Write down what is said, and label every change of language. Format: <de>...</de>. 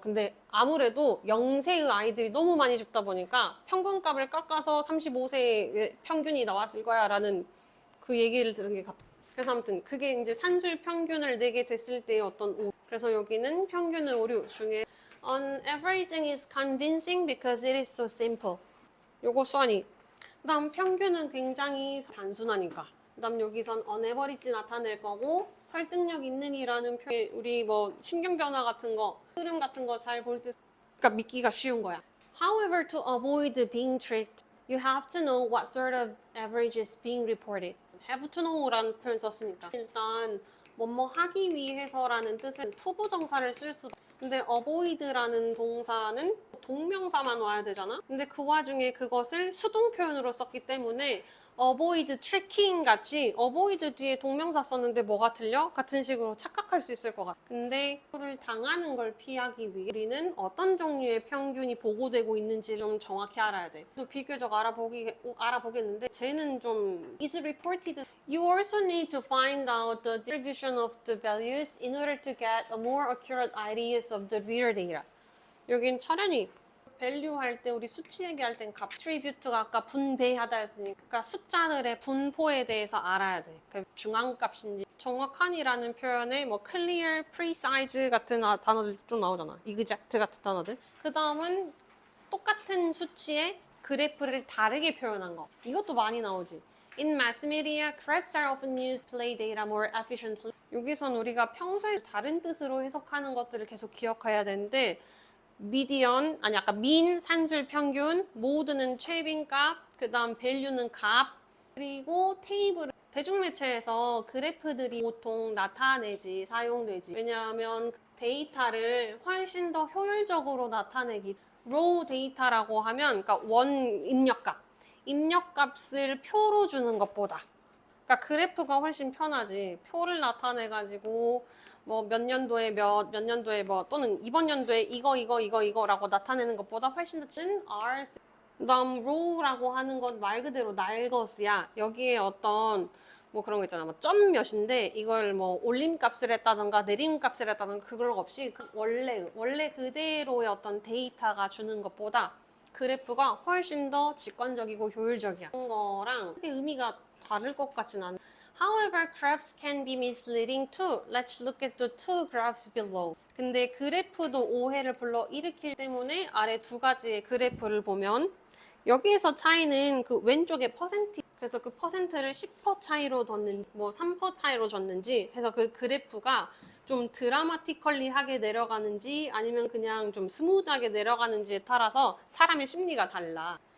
<ko>근데 아무래도 영세의 아이들이 너무 많이 죽다 보니까 평균값을 깎아서 35세의 평균이 나왔을 거야 라는 그 얘기를 들은 게 그래서 아무튼 그게 이제 산술 평균을 내게 됐을 때의 어떤 그래서 여기는 평균을 오류 중에</ko> <en>On averaging is convincing because it is so simple.</en> <ko>요거 수완이. 그 다음 평균은 굉장히 단순하니까. 그 다음 여기선</ko> <en>on average</en> <ko>나타낼 거고 설득력 있는 이라는 표현 우리 뭐 심경 변화 같은 거 흐름 같은 거 잘 볼 때 그러니까 믿기가 쉬운 거야.</ko> <en>However, to avoid being tricked, you have to know what sort of average is being reported.</en> <ko>have to know라는 표현 썼으니까 일단 뭐뭐 하기 위해서라는 뜻은 투부정사를 쓸 수. 근데 avoid라는 동사는 동명사만 와야 되잖아. 근데 그 와중에 그것을 수동 표현으로 썼기 때문에</ko> <en>avoid tricking</en> <ko>같이 avoid 뒤에 동명사 썼는데 뭐가 틀려? 같은 식으로 착각할 수 있을 것 같아. 근데 그를 당하는 걸 피하기 위해 우리는 어떤 종류의 평균이 보고되고 있는지 좀 정확히 알아야 돼. 또 비교적 알아보겠는데 쟤는 좀</ko> <en>is reported. You also need to find out the distribution of the values in order to get a more accurate ideas of the real data.</en> <ko>여긴 철현이 밸류 할 때 우리 수치 얘기할 땐 값, 트리뷰트가 아까 분배하다 했으니까 그러니까 숫자들의 분포에 대해서 알아야 돼. 그러니까 중앙값인지 정확한이라는 표현에 뭐</ko> <en>clear, precise</en> <ko>같은 단어들 좀 나오잖아. exact 같은 단어들. 그 다음은 똑같은 수치의 그래프를 다르게 표현한 거. 이것도 많이 나오지.</ko> <en>In mass media, graphs are often used to play data more efficiently.</en> <ko>여기선 우리가 평소에 다른 뜻으로 해석하는 것들을 계속 기억해야 되는데 미디언, 아니 아까 민, 산술, 평균, 모드는 최빈값, 그 다음 밸류는 값, 그리고 테이블. 대중매체에서 그래프들이 보통 나타내지, 사용되지. 왜냐하면 데이터를 훨씬 더 효율적으로 나타내기. 로우 데이터라고 하면, 그러니까 원 입력값. 입력값을 표로 주는 것보다. 그러니까 그래프가 훨씬 편하지. 표를 나타내가지고 뭐 몇 년도에 몇 년도에 뭐 또는 이번 연도에 이거라고 나타내는 것보다 훨씬 더 찐 R. 그다음 row라고 하는 건 말 그대로 날것이야. 여기에 어떤 뭐 그런 거 있잖아. 뭐 점 몇인데 이걸 뭐 올림값을 했다던가 내림값을 했다던가 그걸 없이 원래 그대로의 어떤 데이터가 주는 것보다 그래프가 훨씬 더 직관적이고 효율적이야. 그런 거랑 크게 의미가 다를 것 같진 않아.</ko> <en>However, graphs can be misleading too. Let's look at the two graphs below.</en> <ko>근데 그래프도 오해를 불러일으키기 때문에 아래 두 가지의 그래프를 보면 여기에서 차이는 그 왼쪽에 퍼센트, 그래서 그 퍼센트를 10% 차이로 뒀는지 뭐 3% 차이로 줬는지 해서 그 그래프가 좀 드라마티컬리하게 내려가는지 아니면 그냥 좀 스무드하게 내려가는지에 따라서 사람의 심리가 달라.</ko>